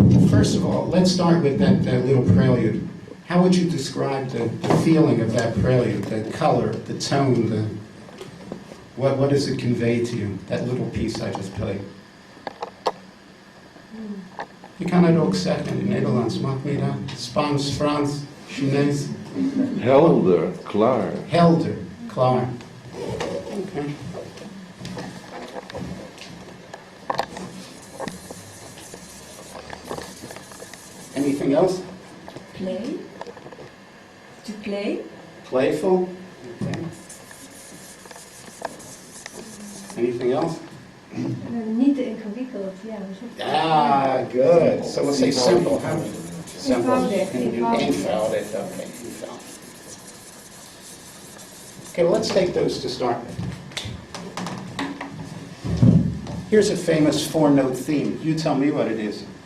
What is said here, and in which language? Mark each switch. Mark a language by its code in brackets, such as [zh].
[en] First of all, let's start with that little prelude. How would you describe the feeling of that prelude, the color, the tone, what does it convey to you, that little piece I just played? [nl] Je kan het ook zeggen in het Nederlands, maakt me dat? Spaans, Frans, Chinees? Helder, klaar. Helder, klaar. Okay. [en] Anything else? Play. To play. Playful. Okay. Anything else? [nl] Niet te ingewikkeld, ja. [en] Ah, good. So we'll say simple, huh? Simple. [nl] Eenvoudig. Eenvoudig, okay, eenvoudig. [en] Okay, well, let's take those to start with. Here's a famous 4-note theme. You tell me what it is.